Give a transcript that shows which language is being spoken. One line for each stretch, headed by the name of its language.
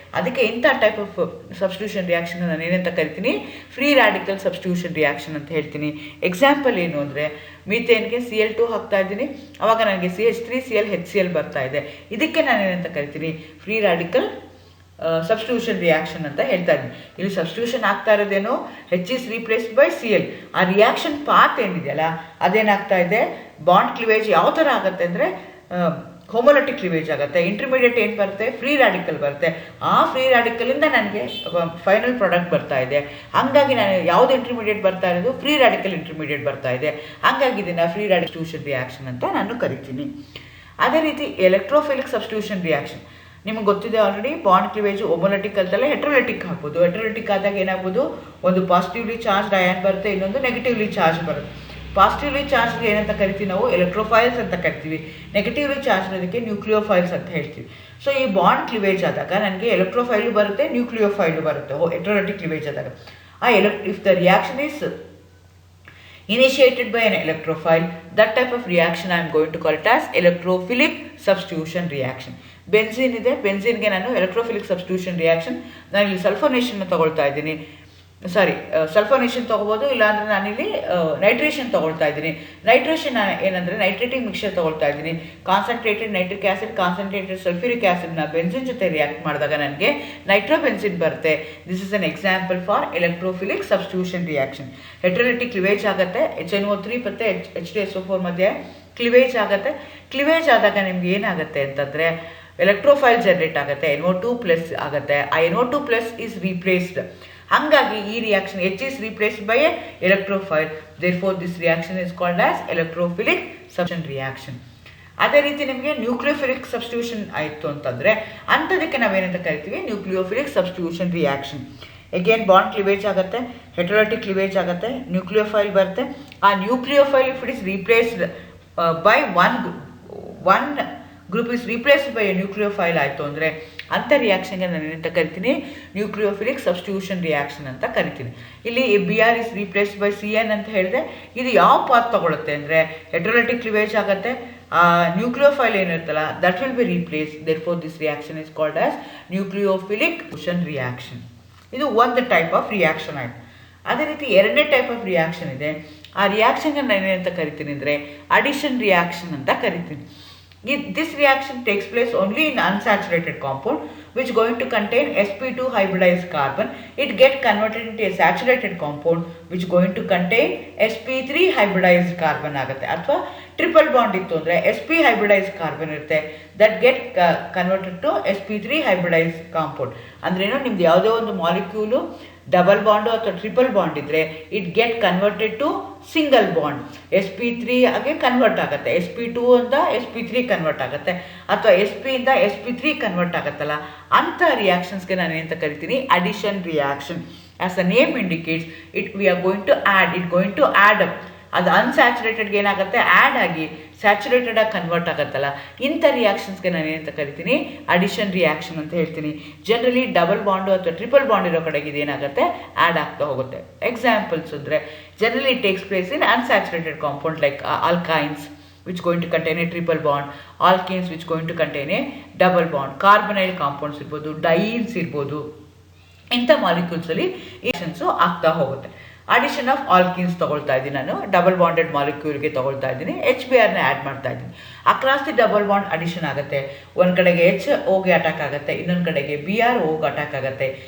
Kannada: ಅದಕ್ಕೆ ಇಂಥ type of substitution reaction ನಾನು ಏನಂತ ಕರಿತೀನಿ, ಫ್ರೀ ರ್ಯಾಡಿಕಲ್ ಸಬ್ಸ್ಟಿಟ್ಯೂಷನ್ ರಿಯಾಕ್ಷನ್ ಅಂತ ಹೇಳ್ತೀನಿ. ಎಕ್ಸಾಂಪಲ್ ಏನು ಅಂದರೆ, ಮೀಥೇನ್ಗೆ Cl2 ಹಾಕ್ತಾ ಇದ್ದೀನಿ, ಅವಾಗ ನನಗೆ CH3Cl HCl ಬರ್ತಾ ಇದೆ. ಇದಕ್ಕೆ ನಾನು ಏನಂತ ಕರಿತೀನಿ, ಫ್ರೀ ರ್ಯಾಡಿಕಲ್ ಸಬ್ಸ್ಟಿಟ್ಯೂಷನ್ ರಿಯಾಕ್ಷನ್ ಅಂತ ಹೇಳ್ತಾ ಇದ್ದೀನಿ. ಇಲ್ಲಿ ಸಬ್ಸ್ಟಿಟ್ಯೂಷನ್ ಆಗ್ತಾ ಇರೋದೇನು,
English: H is replaced by Cl.
Kannada: ಆ ರಿಯಾಕ್ಷನ್ ಪಾತ್ ಏನಿದೆಯಲ್ಲ ಅದೇನಾಗ್ತಾ ಇದೆ, ಬಾಂಡ್ ಕ್ಲಿವೇಜ್ ಯಾವ ಥರ ಆಗುತ್ತೆ ಅಂದರೆ ಹೋಮೋಲಿಟಿಕ್ ಕ್ಲಿವೇಜ್ ಆಗುತ್ತೆ. ಇಂಟರ್ಮೀಡಿಯೇಟ್ ಏನು ಬರುತ್ತೆ, ಫ್ರೀ ರ್ಯಾಡಿಕಲ್ ಬರುತ್ತೆ. ಆ ಫ್ರೀ ರ್ಯಾಡಿಕಲಿಂದ ನನಗೆ ಫೈನಲ್ ಪ್ರಾಡಕ್ಟ್ ಬರ್ತಾ ಇದೆ. ಹಾಗಾಗಿ ನಾನು ಯಾವುದು ಇಂಟರ್ಮೀಡಿಯೇಟ್ ಬರ್ತಾ ಇರೋದು, ಫ್ರೀ ರ್ಯಾಡಿಕಲ್ ಇಂಟರ್ಮೀಡಿಯೇಟ್ ಬರ್ತಾ ಇದೆ. ಹಾಗಾಗಿ ಇದನ್ನು ಫ್ರೀ ರ್ಯಾಡಿಕಲ್ ರಿಯಾಕ್ಷನ್ ಅಂತ ನಾನು ಕರಿತೀನಿ. ಅದೇ ರೀತಿ ಎಲೆಕ್ಟ್ರೋಫಿಲಿಕ್ ಸಬ್ಸ್ಟಿಟ್ಯೂಷನ್ ರಿಯಾಕ್ಷನ್ ನಿಮಗೆ ಗೊತ್ತಿದೆ ಆಲ್ರೆಡಿ. ಬಾಂಡ್ ಕ್ಲಿವೇಜು ಹೋಮೋಲಿಟಿಕ್ ಅಂತಲೇ ಹೆಟ್ರೋಲಿಟಿಕ್ ಹಾಕ್ಬೋದು. ಹೆಟ್ರೋಲಿಟಿಕ್ ಆದಾಗ ಏನಾಗ್ಬೋದು, ಒಂದು ಪಾಸಿಟಿವ್ಲಿ ಚಾರ್ಜ್ ಅಯಾನ್ ಬರುತ್ತೆ, ಇನ್ನೊಂದು ನೆಗೆಟಿವ್ಲಿ ಚಾರ್ಜ್ ಬರುತ್ತೆ. ಪಾಸಿಟಿವ್ಲಿ ಚಾರ್ಜ್ ಏನಂತ ಕರಿತೀವಿ ನಾವು, ಎಲೆಕ್ಟ್ರೋಫೈಲ್ಸ್ ಅಂತ ಕರಿತೀವಿ. ನೆಗೆಟಿವ್ಲಿ ಚಾರ್ಜ್ ಇರೋದಕ್ಕೆ ನ್ಯೂಕ್ಲಿಯೋಫೈಲ್ಸ್ ಅಂತ ಹೇಳ್ತೀವಿ. ಸೊ ಈ ಬಾಂಡ್ ಕ್ಲಿವೇಜ್ ಆದಾಗ ನನಗೆ ಎಲೆಕ್ಟ್ರೋಫೈಲು ಬರುತ್ತೆ, ನ್ಯೂಕ್ಲಿಯೋಫೈಲು ಬರುತ್ತೆ. ಹೆಟ್ರೋಲಿಟಿಕ್ ಕ್ಲಿವೇಜ್ ಆದಾಗ
English: If the reaction is initiated by an electrophile, that type of reaction I am going to call it as electrophilic substitution reaction.
Kannada: Benzene ಇದೆ, ಬೆನ್ಸಿನ್ಗೆ ನಾನು ಎಲೆಕ್ಟ್ರೋಫಿಲಿಕ್ ಸಬ್ಸ್ಟಿಟ್ಯೂಷನ್ ರಿಯಾಕ್ಷನ್, ನಾನು ಇಲ್ಲಿ ಸಲ್ಫೋನೇಷನ್ ತಗೊಳ್ತಾ ಇದ್ದೀನಿ. ಸಲ್ಫೋನೇಷನ್ ತೊಗೋಬೋದು, ಇಲ್ಲಾಂದರೆ ನಾನಿಲ್ಲಿ ನೈಟ್ರೇಷನ್ ತೊಗೊಳ್ತಾ ಇದ್ದೀನಿ. ನೈಟ್ರೇಷನ್ ಏನಂದರೆ ನೈಟ್ರೇಟಿಂಗ್ ಮಿಕ್ಸರ್ ತೊಗೊಳ್ತಾ ಇದ್ದೀನಿ. Concentrated nitric acid, concentrated sulphuric ಆ್ಯಸಿಡ್ನ benzene ಜೊತೆ ರಿಯಾಕ್ಟ್ ಮಾಡಿದಾಗ ನನಗೆ ನೈಟ್ರೋಬೆನ್ಸಿನ್ ಬರುತ್ತೆ.
English: This is an example for electrophilic substitution reaction.
Kannada: ಹೆಟ್ರೋಲಿಟಿಕ್ ಕ್ಲಿವೇಜ್ ಆಗುತ್ತೆ, HNO3 ಮತ್ತು H2SO4 ಮಧ್ಯೆ ಕ್ಲಿವೇಜ್ ಆಗುತ್ತೆ. ಕ್ಲಿವೇಜ್ ಆದಾಗ ನಿಮ್ಗೆ ಏನಾಗುತ್ತೆ ಅಂತಂದರೆ ಎಲೆಕ್ಟ್ರೋಫೈಲ್ ಜನರೇಟ್ ಆಗುತ್ತೆ, NO2+ ಆಗುತ್ತೆ.
English: ಆ NO2+ is replaced.
Kannada: ಹಾಗಾಗಿ ಈ reaction
English: H is replaced by a electrophile. Therefore this reaction is called as electrophilic substitution reaction.
Kannada: ಅದೇ ರೀತಿ ನಿಮಗೆ ನ್ಯೂಕ್ಲಿಯೋಫಿಲಿಕ್ ಸಬ್ಸ್ಟಿಟ್ಯೂಷನ್ ಆಯಿತು ಅಂತಂದರೆ ಅಂಥದಕ್ಕೆ ನಾವೇನಂತ ಕರಿತೀವಿ, nucleophilic substitution reaction. Again bond ಕ್ಲಿವೇಜ್ ಆಗುತ್ತೆ, ಹೆಟ್ರೋಲಿಟಿಕ್ ಕ್ಲಿವೇಜ್ ಆಗುತ್ತೆ, ನ್ಯೂಕ್ಲಿಯೋಫೈಲ್ ಬರುತ್ತೆ. ಆ nucleophile
English: if it is replaced by one group is replaced by a nucleophile
Kannada: ಆಯಿತು ಅಂದರೆ ಅಂಥ ರಿಯಾಕ್ಷನ್ಗೆ ನಾನು ಏನಂತ ಕರಿತೀನಿ, ನ್ಯೂಕ್ಲಿಯೋಫಿಲಿಕ್ ಸಬ್ಸ್ಟಿಟ್ಯೂಷನ್ ರಿಯಾಕ್ಷನ್ ಅಂತ ಕರಿತೀನಿ. ಇಲ್ಲಿ Br is replaced by Cn ಅಂತ ಹೇಳಿದೆ. ಇದು ಯಾವ ಪಾತ್ ತಗೊಳುತ್ತೆ ಅಂದರೆ ಹೆಟ್ರೋಲಿಟಿಕ್ ಕ್ಲಿವೇಜ್ ಆಗುತ್ತೆ, nucleophile ಏನಿರುತ್ತಲ್ಲ
English: That will be replace. Therefore this reaction is called as nucleophilic substitution reaction.
Kannada: ಇದು ಒಂದು ಟೈಪ್ ಆಫ್ ರಿಯಾಕ್ಷನ್ ಆಯಿತು. ಅದೇ ರೀತಿ ಎರಡನೇ ಟೈಪ್ ಆಫ್ ರಿಯಾಕ್ಷನ್ ಇದೆ. ಆ ರಿಯಾಕ್ಷನ್ಗೆ ನಾನು ಏನಂತ ಕರಿತೀನಿ ಅಂದರೆ ಅಡಿಷನ್ ರಿಯಾಕ್ಷನ್ ಅಂತ ಕರಿತೀನಿ.
English: This reaction takes place only in unsaturated compound which going to contain sp2 hybridized carbon. It get converted into a saturated compound which going to contain sp3 hybridized carbon
Kannada: ಆಗುತ್ತೆ. ಅಥವಾ triple bond ಇತ್ತು ಅಂದರೆ sp hybridized carbon ಇರುತ್ತೆ,
English: that get converted to sp3 hybridized compound.
Kannada: ಅಂದ್ರೇನು, ನಿಮ್ದು ಯಾವುದೇ ಒಂದು molecule double bond ಅಥವಾ ಟ್ರಿಪಲ್ ಬಾಂಡ್ ಇದ್ದರೆ
English: It get converted to single bond.
Kannada: sp3 ಆಗಿ ಕನ್ವರ್ಟ್ ಆಗುತ್ತೆ, sp2 ಇಂದ sp3 ಕನ್ವರ್ಟ್ ಆಗುತ್ತೆ, ಅಥವಾ sp ಇಂದ sp3 ಕನ್ವರ್ಟ್ ಆಗುತ್ತಲ್ಲ ಅಂಥ ರಿಯಾಕ್ಷನ್ಸ್ಗೆ ನಾನು ಏನಂತ ಕರಿತೀನಿ, addition reaction.
English: As the name indicates we are going to add up.
Kannada: ಅದು ಅನ್ಸ್ಯಾಚುರೇಟೆಡ್ಗೆ ಏನಾಗುತ್ತೆ, ಆ್ಯಡ್ ಆಗಿ ಸ್ಯಾಚುರೇಟೆಡ್ ಆಗಿ ಕನ್ವರ್ಟ್ ಆಗುತ್ತಲ್ಲ ಇಂಥ ರಿಯಾಕ್ಷನ್ಸ್ಗೆ ನಾನು ಏನಂತ ಕರಿತೀನಿ, ಅಡಿಷನ್ ರಿಯಾಕ್ಷನ್ ಅಂತ ಹೇಳ್ತೀನಿ. ಜನರಲಿ ಡಬಲ್ ಬಾಂಡು ಅಥವಾ ಟ್ರಿಪಲ್ ಬಾಂಡ್ ಇರೋ ಕಡೆಗೆ ಇದೇನಾಗುತ್ತೆ, ಆ್ಯಡ್ ಆಗ್ತಾ ಹೋಗುತ್ತೆ. ಎಕ್ಸಾಂಪಲ್ಸ್ ಅಂದರೆ generally
English: it takes place in unsaturated compound like alkynes which going to contain a triple bond, alkenes which going to contain a double bond, carbonyl compounds
Kannada: ಇರ್ಬೋದು, ಡೈನ್ಸ್ ಇರ್ಬೋದು. ಇಂಥ ಮಾಲಿಕ್ಯೂಲ್ಸಲ್ಲಿ reactions ಆಗ್ತಾ ಹೋಗುತ್ತೆ. ಅಡಿಷನ್ ಆಫ್ ಆಲ್ಕಿನ್ಸ್ ತೊಗೊಳ್ತಾ ಇದ್ದೀನಿ ನಾನು, ಡಬಲ್ ಬಾಂಡೆಡ್ ಮಾಲಿಕ್ಯೂಲ್ಗೆ ತೊಗೊಳ್ತಾ ಇದ್ದೀನಿ, HBrನ ಆ್ಯಡ್ ಮಾಡ್ತಾ ಇದ್ದೀನಿ. Across the double bond addition ಆಗುತ್ತೆ. ಒಂದು ಕಡೆಗೆ H Oಗೆ ಅಟ್ಯಾಕ್ ಆಗುತ್ತೆ, ಇನ್ನೊಂದು ಕಡೆಗೆ Br Oಗೆ ಅಟ್ಯಾಕ್ ಆಗುತ್ತೆ.